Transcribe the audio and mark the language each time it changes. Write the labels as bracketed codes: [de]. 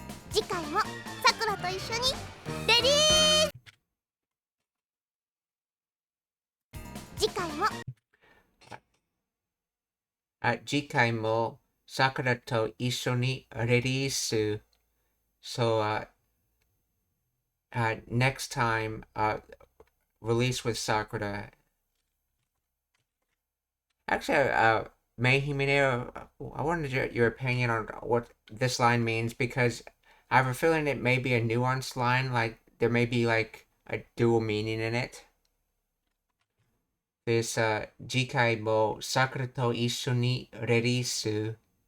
[ja] 次回もさくらと一緒にレディー。次回も次回も Sakura と一緒にレリース。 [en] So, next time, release with Sakura. Actually, May Himineo, I wanted your opinion on what this line means, because I have a feeling it may be a nuanced line, like there may be like a dual meaning in it. [ja] でさ、次回もさくらと一緒にレリース。